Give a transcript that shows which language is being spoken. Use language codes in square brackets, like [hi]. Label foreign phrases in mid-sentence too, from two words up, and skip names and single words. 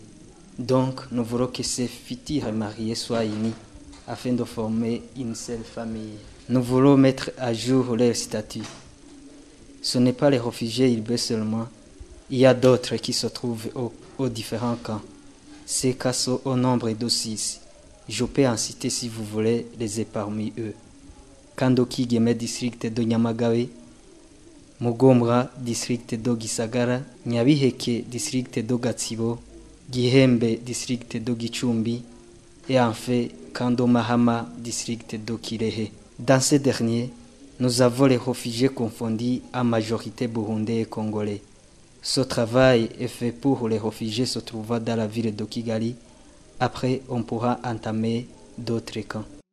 [fr] Donc nous voulons que ces futurs mariés soient unis afin de former une seule famille. Nous voulons mettre à jour leur statut. Ce n'est pas les réfugiés urbains seulement. Il y a d'autres qui se trouvent aux différents camps. Ces cas sont au nombre de 6. Je peux en citer si vous voulez les parmi eux. Kandoki Geme district de Nyamagabe, Mugombra district de Gisagara, Nyabiheke district de Gatsibo, Gihembe district de Gicumbi et enfin Kando Mahama district de Kirehe. Dans ces derniers, nous avons les réfugiés confondus en majorité burundais et congolais. Ce travail est fait pour les réfugiés se trouvant dans la ville de Kigali. Après, on pourra entamer d'autres camps.